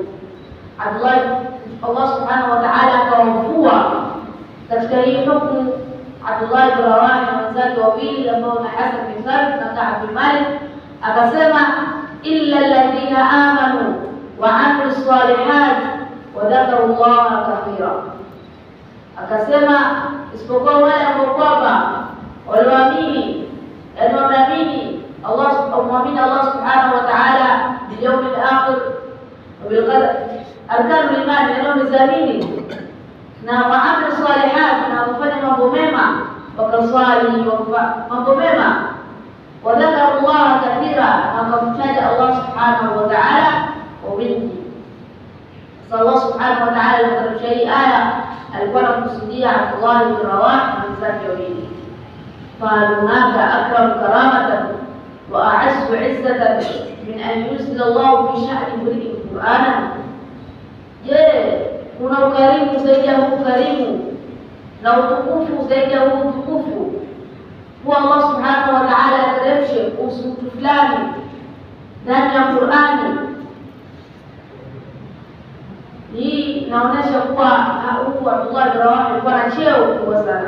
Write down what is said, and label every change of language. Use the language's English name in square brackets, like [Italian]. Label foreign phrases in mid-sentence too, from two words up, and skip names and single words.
[Arabic] الله سبحانه وتعالى [Swahili] akawavua katika hii hukumu Abdullah ibn Rawah wenzake wawili ambao ni Hasan bin Thabit na Ka'b bin Malik, akasema [Arabic] إلا الذين آمنوا وعملوا الصالحات وذكروا الله كثيرا. [Swahili] Akasema isipokuwa wale ambao kwamba walioamini, yani wameamini [Arabic] الله سبحانه وتعالى باليوم الآخر وبالقدر أركان الإيمان, [Swahili] yani wamezamini na [Arabic] وعملوا الصالحات, [Swahili] na kufanya mambo mema, wakaswali mambo mema, [Arabic] وذكروا الله كثيرا, [Swahili] na wakamtaja [Arabic] الله سبحانه وتعالى [Swahili] kwa wingi. Sasa [Arabic] الله سبحانه وتعالى [Swahili] alipoteremsha hii aya alikuwa anakusudia Abdullah bin Rawah na wenzake wawili, [Arabic] فهناك أكرم كرامة وأعز عزة من أن ينزل الله في شأن امرئ قرآنا. [Swahili] kuna ukarimu zaidi ya huu ukarimu na utukufu zaidi ya huu utukufu kwa [Arabic] الله سبحانه وتعالى [Swahili] ateremshe kuhusu mtu fulani ndani ya Qur'ani. Hii inaonyesha kuwa huyu Abdullah bin Rawah alikuwa na cheo kubwa sana.